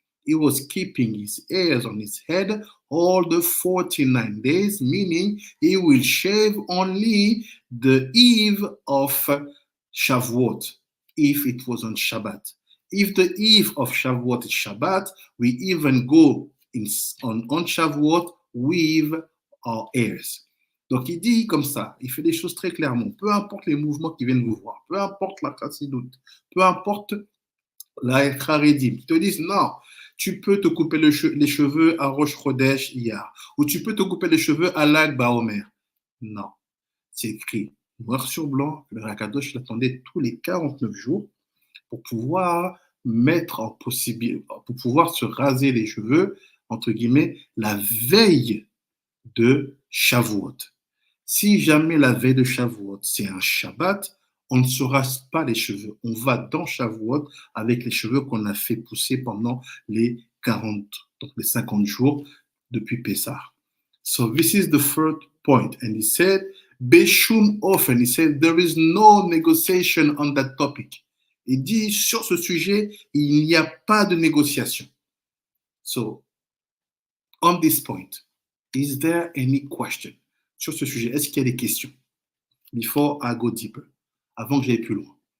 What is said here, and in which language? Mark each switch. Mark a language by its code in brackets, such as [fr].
[en] He was keeping his hairs on his head all the 49 days, meaning he will shave only the eve of Shavuot, if it was on Shabbat. If the eve of Shavuot is Shabbat, we even go on Shavuot with our hairs. [fr] Donc il dit comme ça, il fait des choses très clairement, peu importe les mouvements qui viennent vous voir, peu importe la Chassidut, peu importe la Charedim, qui te disent non, tu peux te couper les cheveux à Rosh Chodesh Iyar, ou tu peux te couper les cheveux à Lag BaOmer. Non, c'est écrit noir sur blanc, le Rakadosh l'attendait tous les 49 jours pour pouvoir pour pouvoir se raser les cheveux, entre guillemets, la veille de Shavuot. Si jamais la veille de Shavuot, c'est un Shabbat, on ne se rase pas les cheveux. On va dans Shavuot avec les cheveux qu'on a fait pousser pendant les 40, donc les 50 jours depuis Pessah. [en] So this is the third point. And he said, Beshum often, he said, there is no negotiation on that topic. [fr] Il dit, sur ce sujet, il n'y a pas de négociation. [en] So, on this point, is there any question? [fr] Sur ce sujet, est-ce qu'il y a des questions? [en] Before I go deeper, [fr] avant que j'aille plus loin.